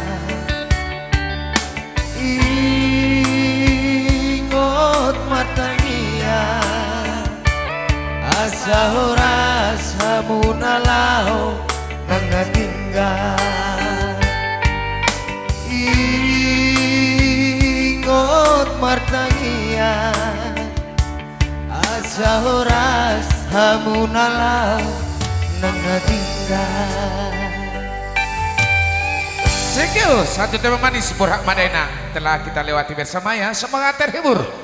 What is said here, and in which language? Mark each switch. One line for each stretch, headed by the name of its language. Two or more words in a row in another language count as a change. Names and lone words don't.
Batak Toba: ingot matangia asa ora samunalau nang natinggal ingot martangia asa ora hamunalau nang natinggal.
English: Thank you,
Indonesian: satu tema manis Borhat Madaina telah kita lewati bersama ya. Semangat terhibur.